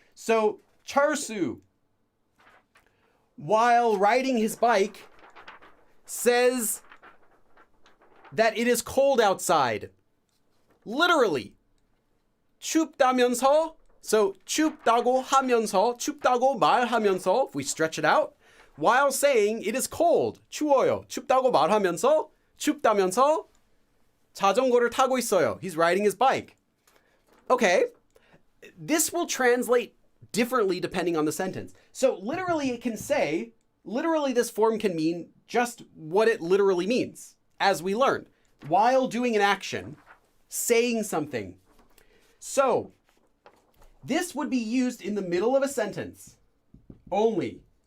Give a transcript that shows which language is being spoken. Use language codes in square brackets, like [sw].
[en] So Charsu, while riding his bike, says that it is cold outside. Literally. [ko] 춥다면서, [en] so [ko] 춥다고 하면서, 춥다고 말하면서, [en] if we stretch it out, while saying it is cold, [ko] 추워요. 춥다고 말하면서, 춥다면서 자전거를 타고 있어요. [en] He's riding his bike. Okay, this will translate differently depending on the sentence. So literally it can say, literally this form can mean just what it literally means, as we learned. While doing an action, saying something. So this would be used in the middle of a sentence only.